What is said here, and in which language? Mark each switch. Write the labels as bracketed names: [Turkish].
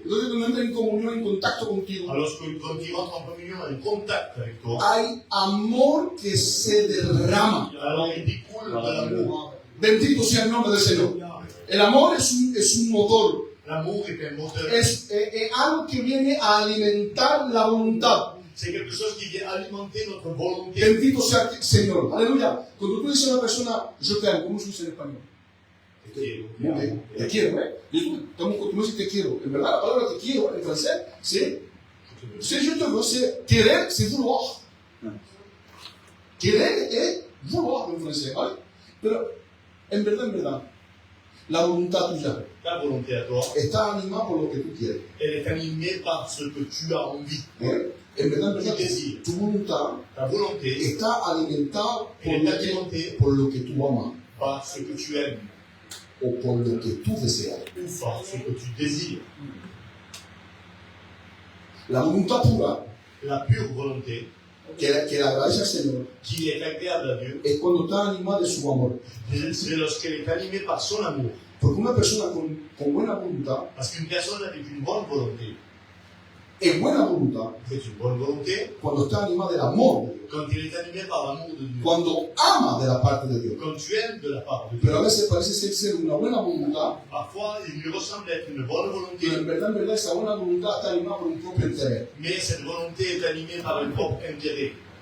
[Spanish] Entonces cuando entra en comunión, en contacto contigo, [French] Alors quand il rentre en communion, en contact avec toi, [Spanish] hay amor que se derrama. [French] alors il découle de l'amour. [Spanish] Bendito sea el nombre del Señor. El amor es un motor. [French] L'amour est un moteur. [Spanish] Es algo que viene a alimentar la voluntad. [French] C'est quelque chose qui vient alimenter notre volonté. [Spanish] Bendito sea el Señor. Aleluya. Cuando tú dices a una persona, yo te amo, ¿cómo se dice en español? Muy bien. Te quiero, ¿eh? Estamos acostumbrados a decir te quiero. En verdad, la palabra te quiero en francés, [French] c'est je te veux, [Spanish] c'est querer, [French] c'est vouloir. [Spanish] Querer es vouloir en francés, ¿vale? Pero, en verdad, la voluntad tuya [French] Ta volonté à toi, [Spanish] está animada por lo que tú quieres. [French] elle est animée par ce que tu as envie. [Spanish] ¿Eh? En verdad, [French] Tu désires. [Spanish] tu voluntad [French] Ta volonté [Spanish] está alimentada [French] elle est alimentée [Spanish] por lo que tú amas [French] par ce que tu aimes [Spanish] o por lo que tú deseas. [French] ou par ce que tu désires. [Spanish] La voluntad pura, [French] La pure volonté, [Spanish] que le agradece al Señor, [French] qui est agréable à Dieu, [Spanish] es cuando está animada de su amor. [French] c'est lorsqu'elle est animée par son amour. [Spanish] Porque una persona con buena voluntad, [French] Parce qu'une personne avec une bonne volonté, [Spanish] es buena voluntad [French] c'est une bonne volonté [Spanish] cuando está animada del amor de Dios, [French] quand il est animé par l'amour de Dieu. [Spanish] cuando ama de la parte de Dios. [French] Quand tu aimes de la part de [Spanish] Pero a [French] Dieu. [Spanish] veces parece ser una buena voluntad, [French] Parfois, il lui ressemble être une bonne volonté, [Spanish] pero en verdad, esa buena voluntad está animada por un propio interés. [French] mais cette volonté est animée par un propre intérêt.